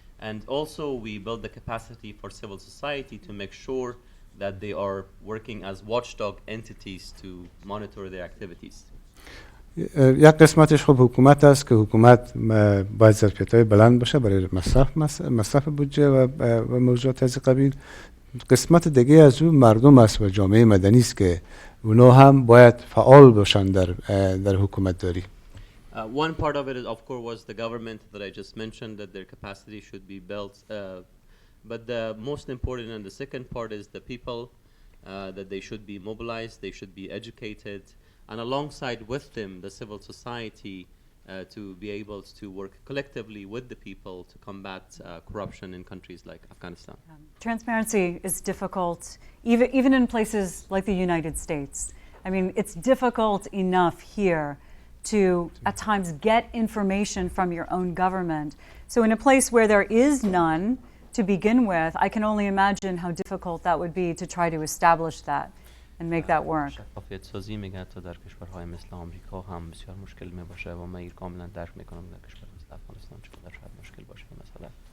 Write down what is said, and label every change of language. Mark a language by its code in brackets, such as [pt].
[en] And also we build the capacity for civil society to make sure that they are working as watchdog entities to monitor their activities. [fa] یک قسمتش خب حکومت است که حکومت باید ظرفیت‌های بلند باشه برای مصرف بودجه و موضوعات از قبیل. قسمت دیگه از اون مردم است و جامعه مدنی است که اونا هم باید فعال باشن در حکومت داری. [en] One part of it, of course, was the government that I just mentioned, that their capacity should be built. But the most important and the second part is the people, that they should be mobilized, they should be educated, and alongside with them, the civil society to be able to work collectively with the people to combat corruption in countries like Afghanistan. Transparency is difficult, even in places like the United States. I mean, it's difficult enough here to at times get information from your own government. So in a place where there is none to begin with, I can only imagine how difficult that would be to try to establish that and make that work. [fa] شفافیت سازی میگه تا در کشورهای مثل آمریکا هم بسیار مشکل می باشه و من کاملا درک میکنم در کشور مثل افغانستان چقدر شاید مشکل باشه مثلا.